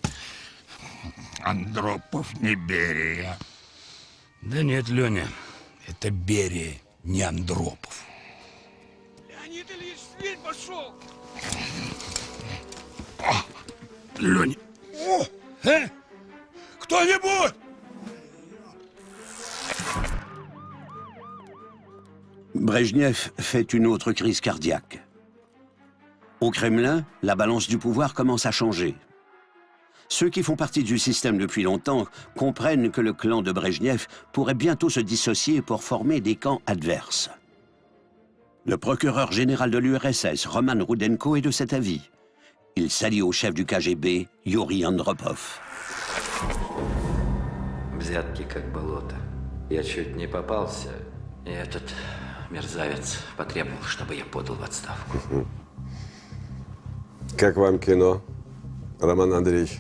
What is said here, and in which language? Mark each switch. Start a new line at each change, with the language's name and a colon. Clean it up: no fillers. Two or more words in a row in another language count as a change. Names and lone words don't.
Russian: Андропов не Берия. Да нет, Леня, это Берия, не Андропов. Леонид Ильич, зверь пошел! Леня! О! Кто-нибудь!
French: Brejnev fait une autre crise cardiaque. Au Kremlin, la balance du pouvoir commence à changer. Ceux qui font partie du système depuis longtemps comprennent que le clan de Brejnev pourrait bientôt se dissocier pour former des camps adverses. Le procureur général de l'URSS, Roman Rudenko, est de cet avis. Il s'allie au chef du KGB, Yuri Andropov.
Russian: Взятки как болото. Я чуть не попался, и этот мерзавец потребовал, чтобы я подал в отставку. Как вам кино, Роман Андреевич?